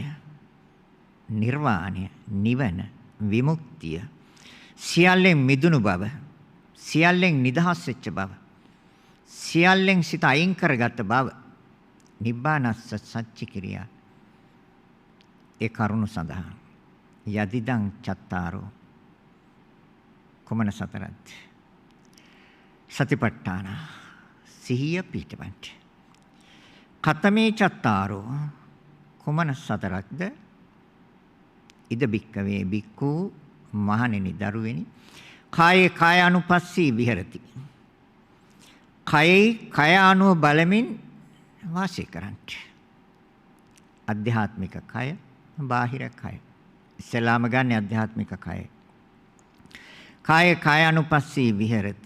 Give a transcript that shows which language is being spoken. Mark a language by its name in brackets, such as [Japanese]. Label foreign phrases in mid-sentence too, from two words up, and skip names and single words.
[Sinhala] නිර්වාණය, නිවන, විමුක්තිය, සියල්ලෙන් මිදුණු බව, සියල්ලෙන් නිදහස් වෙච්ච බව, සියල්ලෙන් සිත අයින් කරගත් බව. [Pali] නිබ්බානස්ස සච්චි කිරියා. [Sinhala] ඒ කරුණ සඳහා [Pali] යදිදං චත්තාරෝ [Sinhala] කුමන සතරත් සතිපට්ඨාන සිහිය පිටවන්ට. [Pali] කතමේ චත්තාරෝ [Sinhala] කුමන සතරක්ද? [Pali] ඉද බික්කවේ බික්කු [Sinhala] මහණෙනි දරුවෙනි [Pali] කායේ කායානුපස්සී විහෙරති. [Sinhala] කයේ කය අනුව බලමින් වාසය කරන්ට. අධ්‍යාත්මික කය, බාහිර කය. ඉස්සලාම ගන්න අධ්‍යාත්මික කය. [Pali] කායේ කායානුපස්සී විහෙරති.